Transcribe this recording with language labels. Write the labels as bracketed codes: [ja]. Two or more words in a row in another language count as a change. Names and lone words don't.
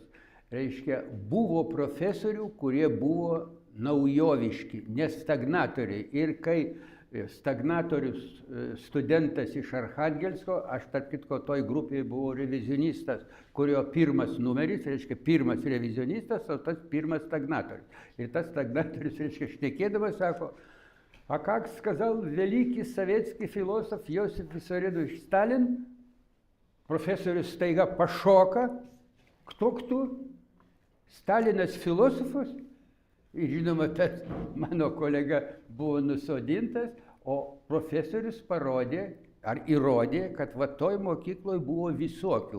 [lt] Reiškia, buvo profesorių, kurie buvo naujoviški, nestagnatoriai. Ir kai stagnatorius studentas iš Archangelsko, aš tarp kitko toj grupėje buvau revizionistas, kurio pirmas numeris, reiškia pirmas revizionistas, o tas pirmas stagnatorius. Ir tas stagnatorius, reiškia, šnekėdamas, sako, [ru] а как сказал великий советский философ Иосиф Виссарионович Сталин, [lt] profesorius staiga pašoka, кто? Stalinas filosofas? Ir žinoma, tas mano kolega buvo nusodintas, o profesorius parodė, ar įrodė, kad va toj mokykloje buvo visokių.